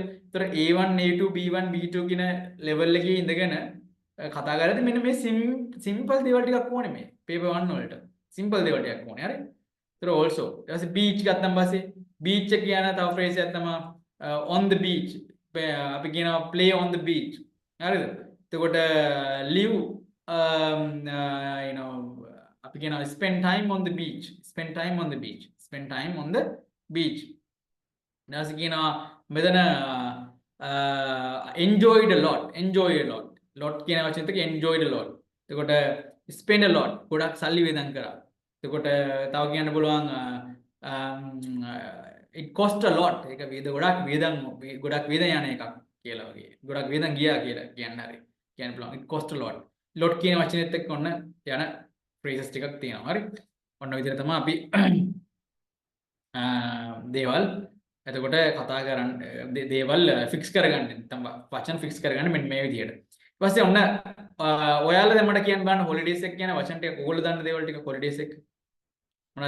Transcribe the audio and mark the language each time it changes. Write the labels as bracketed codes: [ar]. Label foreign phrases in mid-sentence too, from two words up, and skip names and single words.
[si] ඒතර A1 A2 B1 B2 කියන level එකේ ඉඳගෙන කතා කරද්දී මෙන්න මේ simple දේවල් ටිකක් ඕනේ මේ paper 1 වලට simple දේවල් ටිකක් ඕනේ හරි ඒතර also ඊට පස්සේ beach ගත්තන් පස්සේ beach එක කියන තව phrase එකක් තමයි [en] on the beach [si] අපි කියනවා [en] play on the beach [si] හරිද එතකොට live [en] you know [si] අපි කියනවා [en] spend time on the beach [si] ඊට පස්සේ කියනවා මෙතන [en] enjoyed a lot lot [si] කියන වචනේත් එක [en] enjoyed a lot. [si] එතකොට [en] spend a lot [si] ගොඩක් සල්ලි වේදන් කරා. එතකොට තව කියන්න පුළුවන් [en] it cost a lot. [si] ඒක ගොඩක් වේදන් යන එකක් කියලා වගේ. ගොඩක් වේදන් ගියා කියලා කියන්න හරි. කියන්න පුළුවන් [en] it cost a lot. [si] lot කියන වචනේත් එක්ක ඔන්න යන phrases ටිකක් තියෙනවා. හරි. ඔන්න විදිහට තමයි අපි දේවල් එතකොට කතා කරන්න දේවල් fix කරගන්න. නැත්නම් වචන fix කරගන්න මෙන්න මේ විදිහට. ඊපස්සේ ඔන්න ඔයාලා දැන් මට කියන්න බලන්න holidays එක කියන වචන ටික ඔයගොල්ලෝ දන්න දේවල් ටික holidays එක මොනවද